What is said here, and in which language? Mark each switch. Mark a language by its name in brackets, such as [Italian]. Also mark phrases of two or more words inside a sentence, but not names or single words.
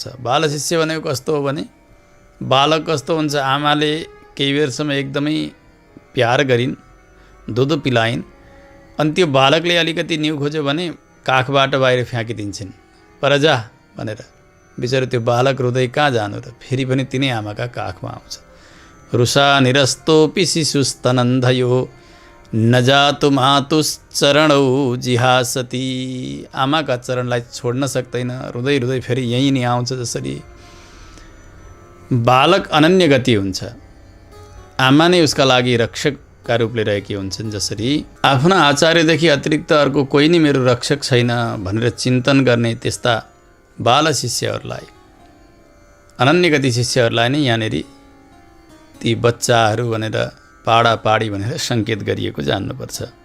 [Nepali] बाल शिष्य भनेको कस्तो हो भने, बालक कस्तो हुन्छ, आमाले केही बेरसम्म एकदमै प्यार गरिन्, दुध पिलाइन्, अनि त्यो बालकले अलिकति न्यु खोज्यो भने काखबाट बाहिर फ्याँकिदिन्छन्, पर जा भनेर। बिचरा त्यो बालक रुँदै कहाँ जानु र, फेरि पनि तिनै आमाका काखमा आउँछ। [Sanskrit] रुषा निरस्तोपि शिशुस्तनन्धयो न जातु मातुश्चरणौ जिहासति। [Nepali] आमाका चरणलाई छोड्न सक्दैन, रुँदै रुँदै फेरि यहीँ नै आउँछ। जसरी बालक अनन्य गति हुन्छ, आमा नै उसका लागि रक्षकका रूपले रहेकी हुन्छन्। जसरी आफ्ना आचार्यदेखि अतिरिक्त अर्को कोही नै मेरो रक्षक छैन भनेर चिन्तन गर्ने त्यस्ता बाल शिष्यहरूलाई, अनन्य गति शिष्यहरूलाई नै यहाँनिर ती बच्चाहरू भनेर, पाडा पाडी भनेर सङ्केत गरिएको जान्नुपर्छ।